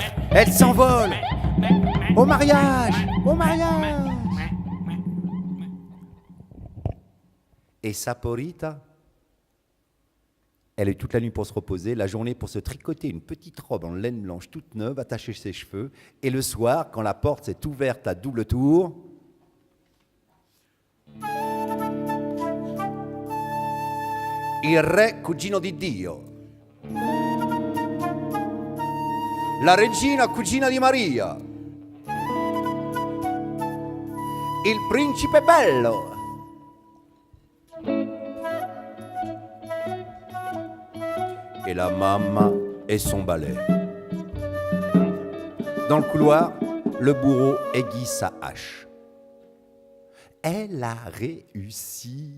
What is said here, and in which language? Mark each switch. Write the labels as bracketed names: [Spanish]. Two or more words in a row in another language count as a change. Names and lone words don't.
[French] Elle s'envole. Au mariage. Au mariage. Et Saporita, elle a eu toute la nuit pour se reposer, la journée pour se tricoter une petite robe en laine blanche toute neuve, attacher ses cheveux. Et le soir, quand la porte s'est ouverte à double tour, [Italian] il re cugino di Dio, la regina cugina di Maria, il principe bello. [French] Et la mamma et son balai. Dans le couloir, le bourreau aiguise sa hache. Elle a réussi.